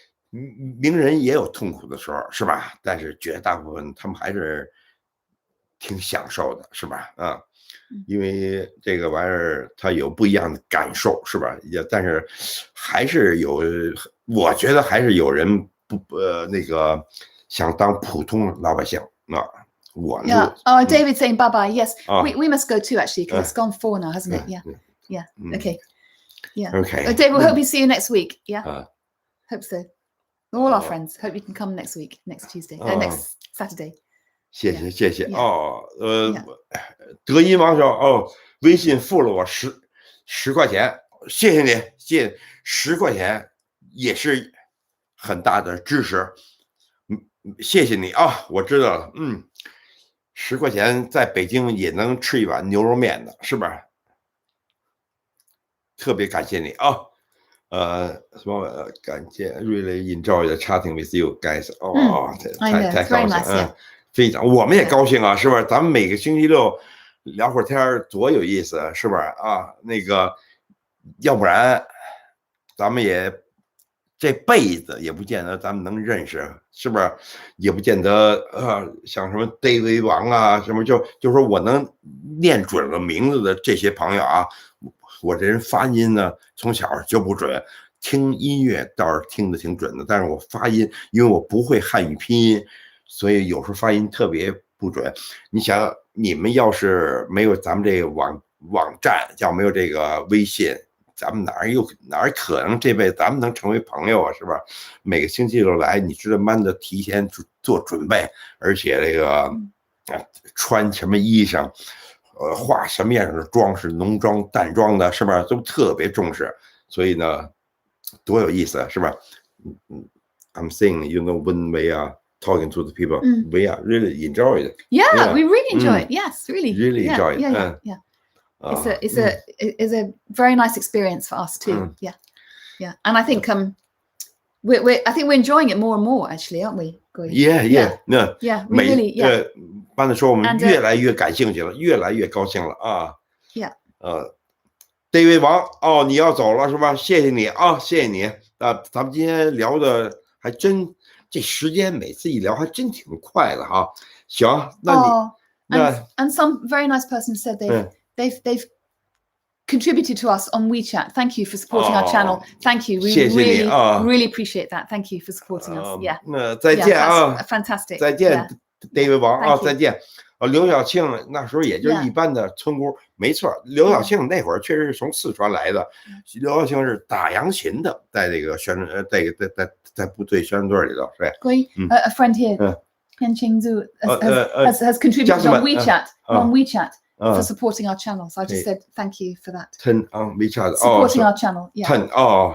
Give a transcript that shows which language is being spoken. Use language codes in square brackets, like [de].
[zh] 名人也有痛苦的时候，是吧？但是绝大部分他们还是挺享受的，是吧？啊，因为这个玩意儿它有不一样的感受，是吧？但是还是有，我觉得还是有人那个想当普通老百姓啊。 [en] Yeah. Oh, David's saying bye bye. Yes, we must go too actually because it's gone 4 now, hasn't it? Yeah. Yeah. Okay. Yeah. Okay. David, we hope we see you next week. Yeah. Hope so. All our friends. Hope you can come next week, next Tuesday, next Saturday. [zh] 谢谢谢谢哦。德音王说微信付了我10块钱，谢谢你，谢谢10块钱也是很大的支持。谢谢你啊，我知道了。10块钱在北京也能吃一碗牛肉面的，是吧？特别感谢你啊。什么感谢 [en] really enjoy the chatting with you guys。 [zh] 太高兴，非常，我们也高兴啊，是不是？咱们每个星期六聊会儿天多有意思，是不是啊？那个，要不然咱们也这辈子也不见得咱们能认识，是不是？也不见得像什么 David 王啊，什么就说我能念准了名字的这些朋友啊，我这人发音呢从小就不准，听音乐倒是听得挺准的，但是我发音因为我不会汉语拼音，所以有时候发音特别不准。你想，你们要是没有咱们这个网站，要没有这个微信，咱们哪儿可能这辈子咱们能成为朋友啊，是吧？每个星期六来，你知道慢的提前做准备，而且这个穿什么衣裳，化什么样的妆，是浓妆淡妆的，是吧？都特别重视，所以呢，多有意思，是吧？ [en] I'm saying, you know, when we are talking to the people, we are really enjoy it. Yeah, we really enjoy it. Yes, really enjoy it. Yeah. It's a very nice experience for us too. Yeah. And I think we're enjoying it more and more actually, aren't we? Yeah. Really. [zh] 班子说我们越来越感兴趣了，越来越高兴了啊。 [en] Yeah. [zh] David 王你要走了是吧？谢谢你啊，谢谢你。咱们今天聊的还真，这时间每次一聊还真挺快的哈。行，那你 [en] and some very nice person said they've contributed to us on WeChat. Thank you for supporting our channel. Thank you. We really appreciate that. Thank you for supporting us. Yeah. [zh] 那再见啊 [en] ！Fantastic. [zh] 再见 ，David 王啊，再见。刘晓庆那时候也就一般的村姑，没错。刘晓庆那会儿确实是从四川来的。刘晓庆是打扬琴的，在这个在部队宣传队里头，是。 [en] A friend here, Ken Chingzu, has contributed on WeChat. For supporting our channel, so I just said thank you for that. on WeChat supporting our channel, yeah.